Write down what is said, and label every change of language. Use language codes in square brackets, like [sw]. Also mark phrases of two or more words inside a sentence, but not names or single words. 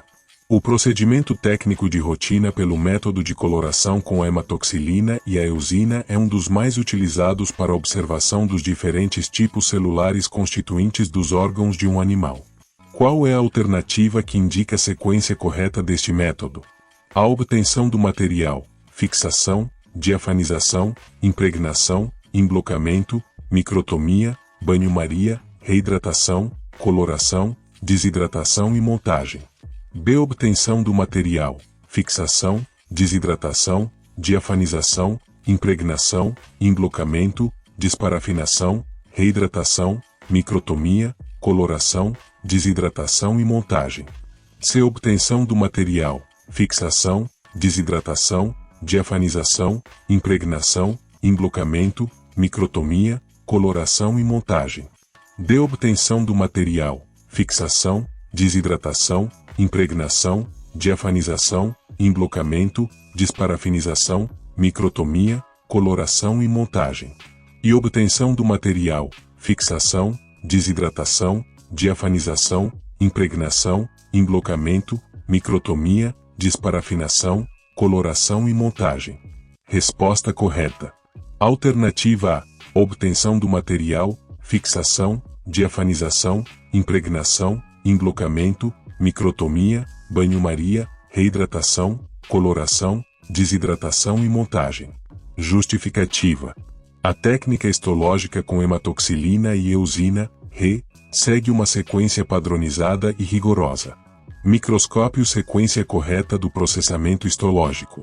[pt] O procedimento técnico de rotina pelo método de coloração com a hematoxilina e a eosina é um dos mais utilizados para a observação dos diferentes tipos celulares constituintes dos órgãos de um animal. Qual é a alternativa que indica a sequência correta deste método? A obtenção do material, fixação, diafanização, impregnação, emblocamento, microtomia, banho-maria, reidratação, coloração, desidratação e montagem. B. Obtenção do material, fixação, desidratação, diafanização, impregnação, emblocamento, desparafinação, reidratação, microtomia, coloração, desidratação e montagem. C. Obtenção do material, fixação, desidratação, diafanização, impregnação, emblocamento, microtomia, coloração e montagem. D. Obtenção do material, fixação, desidratação, impregnação, diafanização, emblocamento, desparafinização, microtomia, coloração e montagem. E obtenção do material, fixação, desidratação, diafanização, impregnação, emblocamento, microtomia, desparafinação, coloração e montagem. Resposta correta. Alternativa A. Obtenção do material, fixação, diafanização, impregnação, emblocamento, microtomia, banho-maria, reidratação, coloração, desidratação e montagem. Justificativa. A técnica histológica com hematoxilina e eosina, He, segue uma sequência padronizada e rigorosa. Microscópio sequência correta do processamento histológico.